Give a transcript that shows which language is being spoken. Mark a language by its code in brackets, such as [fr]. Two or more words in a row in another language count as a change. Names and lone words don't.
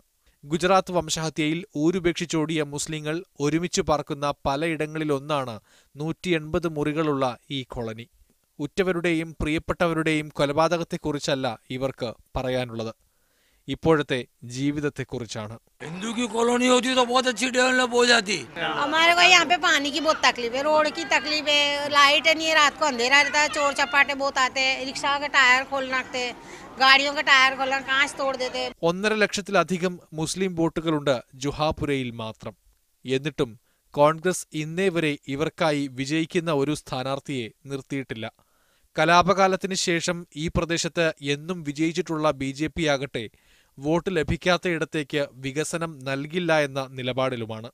[ml] ഗുജറാത്ത് വംശഹത്യയിൽ ഊരുപേക്ഷിച്ചോടിയ മുസ്ലിങ്ങൾ ഒരുമിച്ച് പാർക്കുന്ന പലയിടങ്ങളിലൊന്നാണ് 180 മുറികളുള്ള ഈ കോളനി. ഉറ്റവരുടെയും പ്രിയപ്പെട്ടവരുടെയും കൊലപാതകത്തെക്കുറിച്ചല്ല ഇവർക്ക് പറയാനുള്ളത്, ഇപ്പോഴത്തെ ജീവിതത്തെക്കുറിച്ചാണ്. [hi] हिंदू की कॉलोनी होती तो बहुत अच्छी डेवलप हो जाती। हमारे को यहाँ पे पानी की बहुत तकलीफ है, रोड की तकलीफ है, लाइट नहीं है, रात को अंधेरा रहता है, चोर चपाटे बहुत आते हैं, रिक्शा के टायर खोल नाखते, गाड़ियों के टायर खोलना कांच तोड़ देते. [ml] 1.5 ലക്ഷത്തിലധികം മുസ്ലിം വോട്ടുകളുണ്ട് ജുഹാപുരയിൽ മാത്രം. എന്നിട്ടും കോൺഗ്രസ് ഇന്നേ വരെ ഇവർക്കായി വിജയിക്കുന്ന ഒരു സ്ഥാനാർത്ഥിയെ നിർത്തിയിട്ടില്ല. കലാപകാലത്തിന് ശേഷം ഈ പ്രദേശത്ത് എന്നും വിജയിച്ചിട്ടുള്ള BJP ആകട്ടെ വോട്ട് ലഭിക്കാത്തയിടത്തേക്ക് വികസനം നൽകില്ല എന്ന നിലപാടിലുമാണ്.